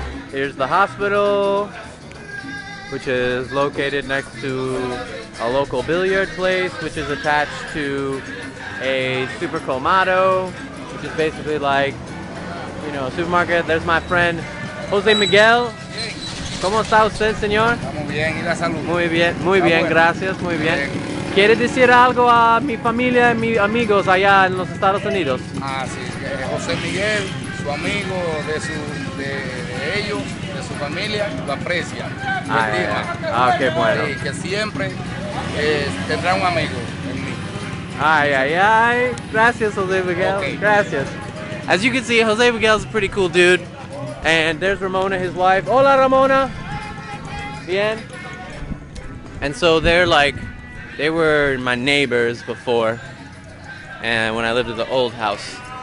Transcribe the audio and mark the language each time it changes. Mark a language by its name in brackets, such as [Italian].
[English] Here's the hospital, which is located next to a local billiard place, which is attached to a super colmado, which is basically like, you know, a supermarket. There's my friend Jose Miguel. [Spanish] ¿Cómo está usted, señor? Estamos bien, ¿y la salud? Muy bien, gracias, muy bien. ¿Quiere decir algo a mi familia y mis amigos allá en los Estados Unidos? Ah, sí, José Miguel, su amigo de ellos, de su familia, lo aprecia, lo estima. Qué bueno. Y que siempre tendrá un amigo en mí. Ay. Gracias, Jose Miguel. [English] Okay. [Spanish] Gracias. [English] As you can see, Jose Miguel's a pretty cool dude. And there's Ramona, his wife. [Spanish] Hola, Ramona. Bien. [English] And so they were my neighbors before, and when I lived at the old house.